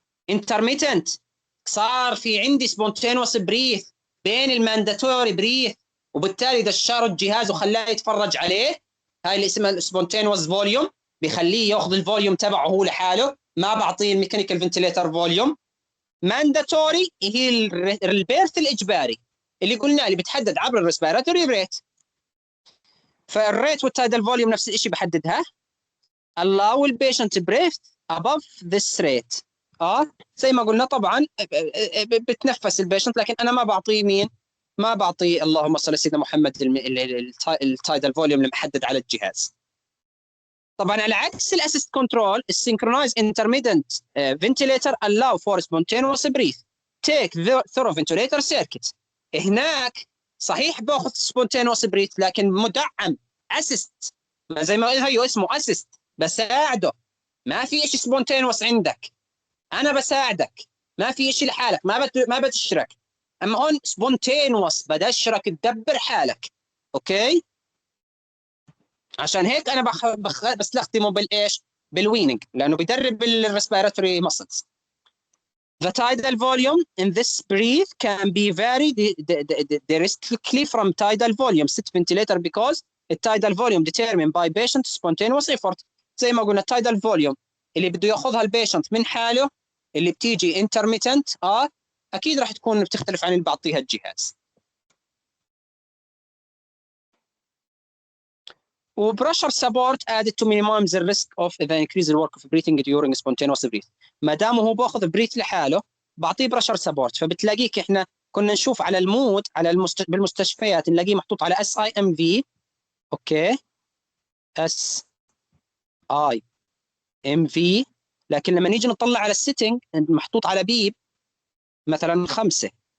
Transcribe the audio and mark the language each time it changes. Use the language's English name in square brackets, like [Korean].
[Arabic] انترميتنت صار في عندي سبونتينوس بريث بين المانداتوري بريث، وبالتالي دشروا الجهاز وخلاه يتفرج عليه، هاي اللي اسمها سبونتينوس فوليوم، بيخليه ياخذ الفوليوم تبعه هو لحاله، ما بعطيه الميكانيكال فنتيليتر فوليوم. مانداتوري هي البيرث الاجباري اللي قلنا اللي بتحدد عبر الريسبيراتوري ريت. فالريت والتايدال فوليوم نفس الشيء بحددها. [English] allow البيشنت breath above this rate. [Arabic] زي ما قلنا طبعا بتنفس البيشنت، لكن انا ما بعطيه مين؟ ما بعطيه اللهم صل على سيدنا محمد التايدال فوليوم المحدد على الجهاز. طبعا على عكس [English] الاسيست كنترول، السينكرونايز intermittent ventilator allow for spontaneous breath take thorough ventilator circuit. [Arabic] هناك صحيح باخذ spontaneous breath لكن مدعم اسيست، زي ما هي اسمه اسيست، بساعده. ما في شيء سبونتينوس عندك، انا بساعدك، ما في شيء لحالك، ما بتشرك. اما هون سبونتينوس بدشرك تدبر حالك. اوكي. عشان هيك انا بستخدمه بالايش؟ بالويننج، لانه بيدرب الريسبيراتوري muscles. [English] The tidal volume in this breath can be varied directly from tidal volume set ventilator because التايدال volume determined by patient spontaneous effort. [Arabic] زي ما قلنا التايدال فوليوم اللي بده ياخذها البيشنت من حاله اللي بتيجي intermittent اكيد راح تكون بتختلف عن اللي بعطيها الجهاز. [English] وبرشر support added to minimize the risk of the increased work of breathing during spontaneous breath. [Arabic] ما دام هو باخذ بريث لحاله بعطيه برشر سبورت، فبتلاقيك احنا كنا نشوف على المود على بالمستشفيات نلاقيه محطوط على SIMV. اوكي SIMV، لكن لما نيجي نطلع على السيتنج محطوط على بيب مثلا 5.